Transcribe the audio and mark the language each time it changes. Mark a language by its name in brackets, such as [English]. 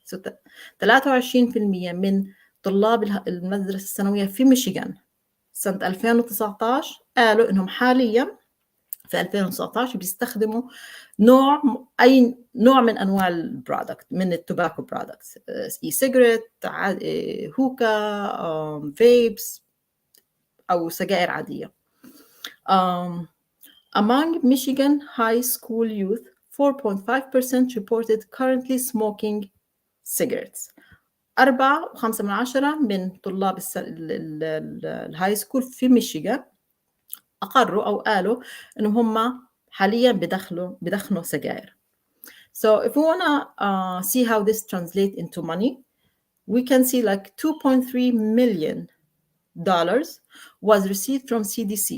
[Arabic] So 23% من طلاب المدرسة الثانوية في ميشيغان سنة 2019 قالوا إنهم حالياً في 2019 بيستخدموا أي نوع من أنواع البرودكت من [English] التوباكو برودكتس، [Arabic] إي سيجرت، هوكا، فيبس أو سجائر عادية. [English] Among Michigan high school youth, 4.5% reported currently smoking cigarettes. [Arabic] 4.5% من طلاب الهاي سكول في ميشيغان أقروا أو قالوا إنهم هم حاليا بدخنوا سجائر. [English] So if we want to see how this translates into money, we can see like $2.3 million was received from CDC.